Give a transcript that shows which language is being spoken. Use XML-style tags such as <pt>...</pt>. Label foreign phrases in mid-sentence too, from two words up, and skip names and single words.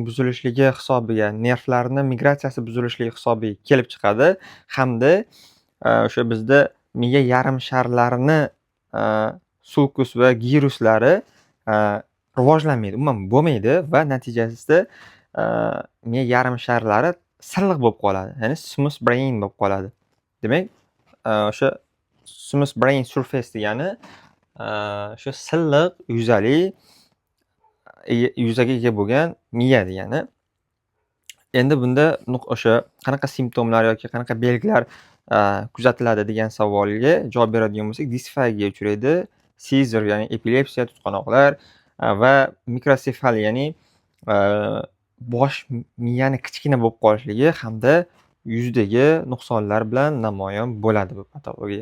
<uz>buzilishligi hisobiga, nervlarni migratsiyasi buzilishligi hisobiga kelib chiqadi hamda o'sha bizda miya yarim sharlarini sulkus va giruslari rivojlanmaydi, umuman bo'lmaydi va natijasida miya yarim sharlari silliq bo'lib qoladi, ya'ni</uz> <en>smooth brain</en> <uz>bo'lib qoladi. Demak, o'sha</uz> <en>smooth brain surface</en> <uz>degani o'sha silliq yuzaga ega bo'lgan miya degani. Endi bunda o'sha qanaqa simptomlar yoki qanaqa belgilar kuzatiladi degan savolga javob beradigan bo'lsak, disfagiya uchraydi, seizure ya'ni epilepsiya, tutqanoqlar va mikrosefaliya ya'ni bosh miyani kichkina bo'lib qolishligi hamda yuzdagi nuqsonlar bilan namoyon bo'ladi bu patologiya.</uz>